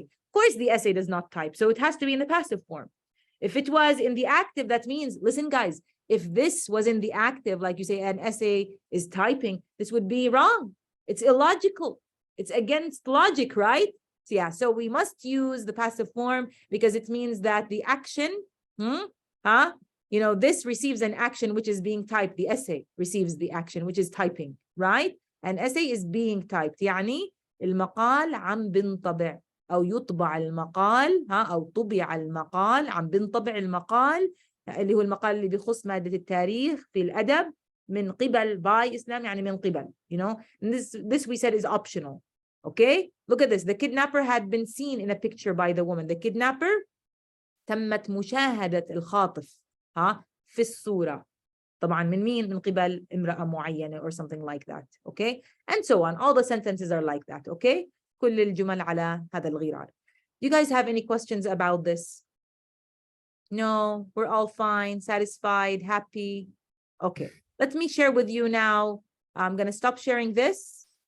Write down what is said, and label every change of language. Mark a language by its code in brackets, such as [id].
[en] Of course, the essay does not type, so it has to be in the passive form. If it was in the active, that means, listen, guys, if this was in the active, like you say, an essay is typing, this would be wrong. It's illogical. It's against logic, right? So yeah, so we must use the passive form because it means that the action, you know, this receives an action which is being typed. The essay receives the action which is typing, right? An essay is being typed. [ar] يعني المقال عم بنطبع أو يطبع المقال أو طبع المقال عم بنطبع المقال اللي هو المقال اللي بيخص مادة التاريخ في الأدب من قبل by Islam يعني من قبل, [en] you know. And this we said is optional. Okay, look at this. The kidnapper had been seen in a picture by the woman. The kidnapper [ar] تمت مشاهدة الخاطف في الصورة. طبعا من مين؟ من قبل امرأة معينة [en] or something like that. Okay? And so on. All the sentences are like that. [ar] Okay? كل الجمل على هذا الغرار. [en] Do you guys have any questions about this? No, we're all fine, satisfied, happy. Okay, let me share with you now. I'm going to stop sharing this.